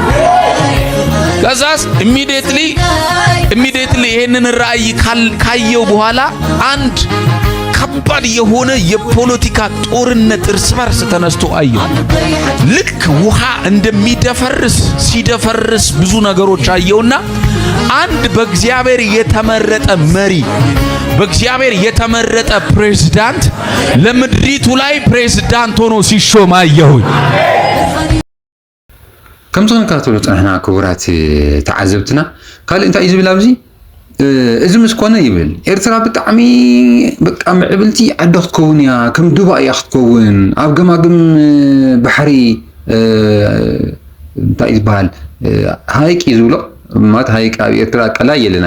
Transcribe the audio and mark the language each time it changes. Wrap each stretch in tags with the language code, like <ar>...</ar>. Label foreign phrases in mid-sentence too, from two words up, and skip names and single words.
<am>ከዛስ ኢሚዲየትሊ ይሄንን ራእይ ካየው በኋላ አንድ ከባድ የሆነ የፖለቲካ ጦርነት እርስ በርስ ተነስቶ አየው። ልክ ውሃ እንደሚደፈርስ ሲደፈርስ ብዙ ነገሮች አየውና አንድ በእግዚአብሔር የተመረጠ መሪ በእግዚአብሔር የተመረጠ ፕሬዝዳንት ለምድሪቱ ላይ ፕሬዝዳንት ሆኖ ሲሾም አየሁኝ።</am> <ti>ከምዞን ካቶሎ ጽናሕና ክቡራት ተዓዘብትና ካልእ እንታይ ዝብል ኣብዚ እዚ ምስ ኮነ ይብል ኤርትራ ብጣዕሚ በቃ ምዕብልቲ ዓዲ ክትከውን እያ ከም ዱባይ እያ ክትከውን ኣብ ገማግም ባሕሪ እንታይ ዝበሃል ሃይቂ ዝብሎ ማለት ሃይቂ ኣብ ኤርትራ ቀላይ የለን</ti>